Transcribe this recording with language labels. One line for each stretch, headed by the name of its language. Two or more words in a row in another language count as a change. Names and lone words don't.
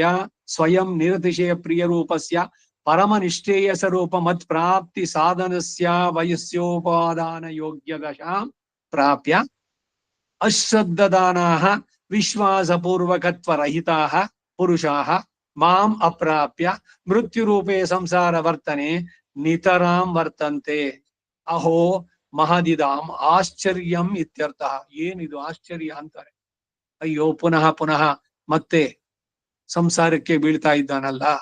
Sanskrit: ಸ್ವಯಂ ನಿರತಿಶಯ ಪ್ರಿಯ ರೂಪಸ್ಯ ಪರಮ ನಿಷ್ಠೇಯ ಸ್ವರೂಪ ಮತ್ ಪ್ರಾಪ್ತಿ ಸಾಧನಸ್ಯ ವಯಸ್ಯೋಪಾದಾನ ಯೋಗ್ಯ ದಶಾಂ ಪ್ರಾಪ್ಯ ಅಶ್ರದ್ಧದಾನಾಃ ವಿಶ್ವಾಸಪೂರ್ವಕತ್ವರಹಿತಾಃ ಪುರುಷಾಃ ಮಾಂ ಅಪ್ರಾಪ್ಯ ಮೃತ್ಯುರೂಪೇ ಸಂಸಾರ ವರ್ತನೆ ನಿತರಾಂ ವರ್ತಂತೆ. ಅಹೋ ಮಹದಿದಾಂ ಆಶ್ಚರ್ಯಂ ಇತ್ಯರ್ಥ.
Kannada: ಏನಿದು ಆಶ್ಚರ್ಯ ಅಂತಾರೆ. ಅಯ್ಯೋ ಪುನಃ ಪುನಃ ಮತ್ತೆ ಸಂಸಾರಕ್ಕೆ ಬೀಳ್ತಾ ಇದ್ದಾನಲ್ಲ.